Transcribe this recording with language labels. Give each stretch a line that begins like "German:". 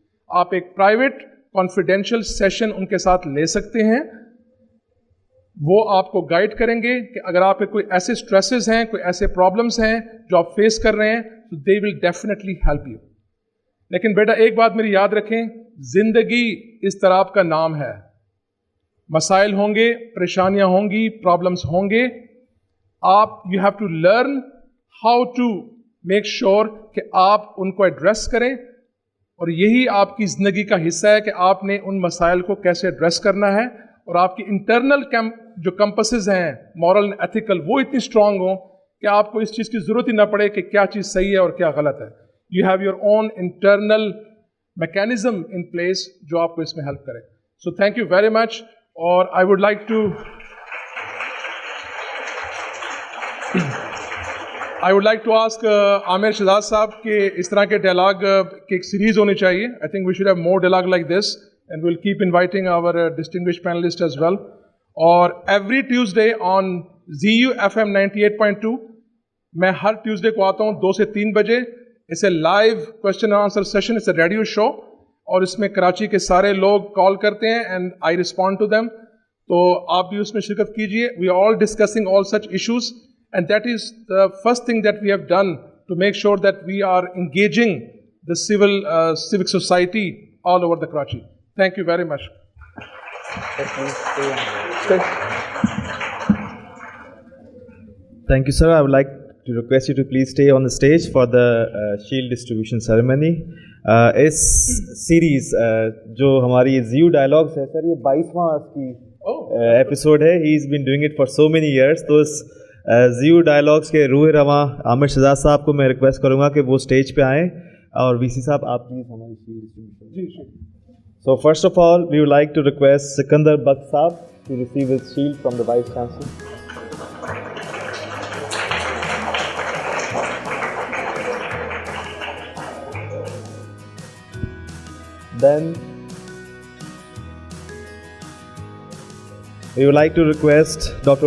Urdu: آپ ایک private confidential session ان کے ساتھ لے سکتے ہیں, وہ آپ کو گائیڈ کریں گے کہ اگر آپ کے کوئی ایسے اسٹریسز ہیں, کوئی ایسے پرابلمس ہیں جو آپ فیس کر رہے ہیں, تو
English: They will definitely help you.
Urdu: لیکن بیٹا ایک بات میری یاد رکھیں, زندگی اضطراب کا نام ہے. مسائل ہوں گے, پریشانیاں ہوں گی, پرابلمس ہوں گے. آپ
English: you have to learn how to make sure
Urdu: کہ آپ ان کو ایڈریس کریں, اور یہی آپ کی زندگی کا حصہ ہے کہ آپ نے ان مسائل کو کیسے ایڈریس کرنا ہے, اور آپ کی انٹرنل جو کمپسز ہیں مورل اینڈ ایتھیکل, وہ اتنی اسٹرانگ ہوں کہ آپ کو اس چیز کی ضرورت ہی نہ پڑے کہ کیا چیز صحیح ہے اور کیا غلط ہے.
English: you have your own internal mechanism in place
Urdu: جو آپ کو اس میں ہیلپ کرے.
English: So thank you very much.
Urdu: اور
English: I would like to ask
Urdu: عامر شہزاد صاحب کہ اس طرح کے ڈائلاگ کی ایک سیریز ہونی چاہیے.
English: I think we should have more dialogue like this, and we'll keep inviting our distinguished panelists as well.
Urdu: اور
English: every Tuesday
Urdu: on ZU FM 98.2 میں ہر ٹیوزڈے کو آتا ہوں 2 سے 3 بجے.
English: It's a live question and answer session. It's a radio show.
Urdu: اور اس میں کراچی کے سارے لوگ کال کرتے ہیں
English: and I respond to them.
Urdu: تو آپ بھی اس میں شرکت کیجیے.
English: We are all discussing all such issues, and that is the first thing that we have done to make sure that we are engaging the civic society all over the Karachi. Thank you very much. Thank you, sir. I would like to request you to please stay on the stage for the shield distribution ceremony.
Urdu: اس series جو ہماری زیو dialogues ہے سر, یہ 22واں اس کی episode ہے.
English: He is been doing it for so many years.
Urdu: تو اس زیو dialogues کے روح رواں عامر شہزاد صاحب کو میں ریکویسٹ کروں گا کہ وہ اسٹیج پہ آئیں, اور وی سی صاحب آپ پلیز ہماری shield distribution.
English: So first of all, we would like to request Sikandar Bakht Saab to receive his shield from the Vice Chancellor. Then we would like to request Dr.